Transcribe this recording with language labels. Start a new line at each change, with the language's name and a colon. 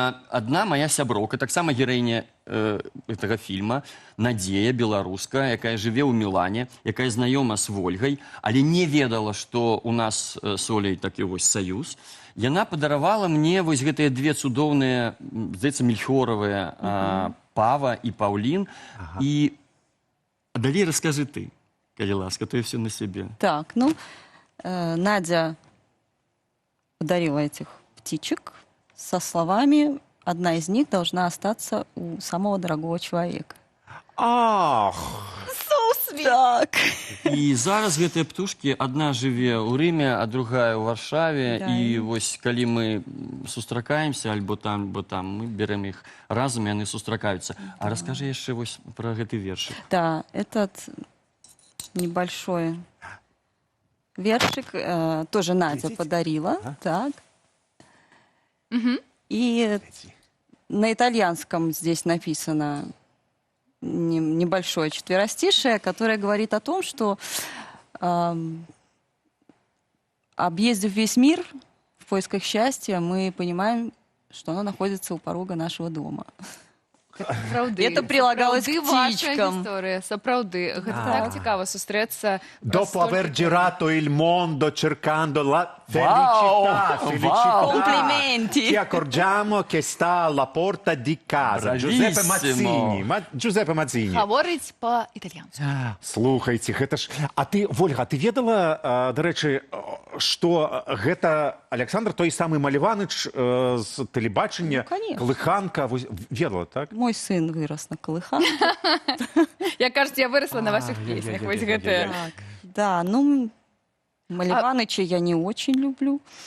Belarusian: Адна моя сяброўка, таксама гераіня гэтага фільма, Надзея, беларуска, якая жыве ў Мілане, якая знаёма з Вольгай, але не ведала, што у нас з Оляй такі вось саюз. Яна падаравала мне вось гэтыя две цудоўныя, здаецца, мельхіоравыя Пава і Паўлін. І далей раскажы ты, калі ласка, то я все на себе.
Russian: Так, ну, Надя подарила этих птичек со словами: одна из них должна остаться у самого дорогого человека. Ах!
Belarusian: Так. І зараз гэтыя птушкі, адна жыве ў Рыме, а другая ў Варшаве. І вось калі мы сустракаемся, альбо там, мы берем іх разам, і яны сустракаюцца. А раскажы яшчэ вось пра гэты вершик.
Russian: Да, этот небольшой вершик тоже Надя подарила. Так. И на итальянском здесь написано небольшое четверостишее, которое говорит о том, что объездив весь мир в поисках счастья, мы понимаем, что оно находится у порога нашего дома. Это прилагалось к птичкам.
Belarusian: Сапраўды. Гэта так цікава сустрэцца.
Italian: Dopo aver girato il mondo cercando la felicità, Complimenti. Ci accorgiamo che sta alla porta di casa. Giuseppe Mazzini. Giuseppe Mazzini.
Belarusian: Гаворыць па-італьянску. Слухайце, гэта ж... А ты, Вольга, ты ведала, да рэчы, што гэта Александр той самы Маляваныч з тэлебачання, Колыханка, ведала, так? Мой сын вырос на Колыханке.
Russian: Я, кажется, я выросла на ваших песнях. Да, ну, Маляваныча я не очень люблю.